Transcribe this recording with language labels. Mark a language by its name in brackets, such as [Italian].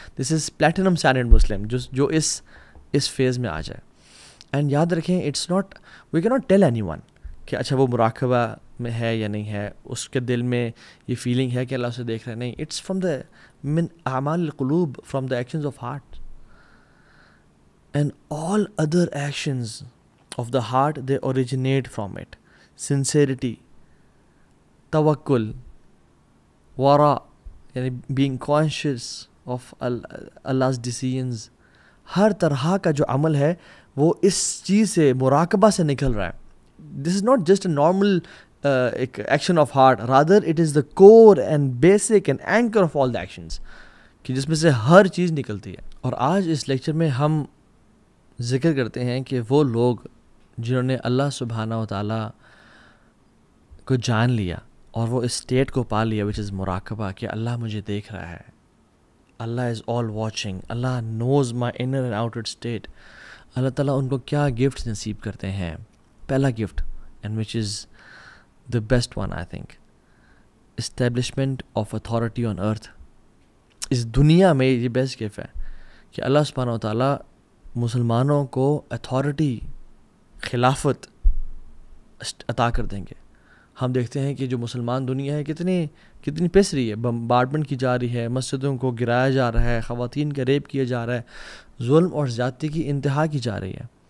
[English] this is platinum standard Muslim, [Urdu] جو اس phase میں آ جائے. [English] and [Urdu] یاد رکھیں, [English] it's not, we کی not tell anyone [Urdu] کہ اچھا وہ مراقبہ میں ہے یا نہیں ہے, اس کے دل میں یہ فیلنگ ہے کہ اللہ اسے دیکھ رہا ہے. نہیں, [English] it's from the [Arabic] من اعمال القلوب, [English] From the actions of heart. And all other actions of the heart they originate from it. [Urdu] Sincerity, توکل, ورا یعنی being conscious of [English] Allah's decisions, [Urdu] ہر طرح کا جو عمل ہے وہ اس چیز سے, مراقبہ سے نکل رہا ہے. [English] this is not just a normal action of heart, rather it is the core and basic and anchor of all the actions, [Urdu] کہ جس میں سے ہر چیز نکلتی ہے. اور آج اس لیکچر میں ہم ذکر کرتے ہیں کہ وہ لوگ جنہوں نے اللہ سبحانہ و تعالیٰ کو جان لیا اور وہ اس اسٹیٹ کو پا لیا [English] which is [Urdu] مراقبہ, کہ اللہ مجھے دیکھ رہا ہے, [English] اللہ is all watching, اللہ knows my inner and outer state. [Urdu] اللہ تعالیٰ ان کو کیا گفٹس نصیب کرتے ہیں. [English] پہلا gift and which is the best one I think, establishment of authority on earth. [Urdu] اس دنیا میں یہ بیسٹ گفٹ ہے کہ اللہ سبحانہ و تعالیٰ مسلمانوں کو اتھارٹی, خلافت عطا کر دیں گے. ہم دیکھتے ہیں کہ جو مسلمان دنیا ہے کتنی پس رہی ہے, بمبارڈمنٹ کی جا رہی ہے, مسجدوں کو گرایا جا رہا ہے, خواتین کا ریپ کیا جا رہا ہے, ظلم اور زیادتی کی انتہا کی جا رہی ہے.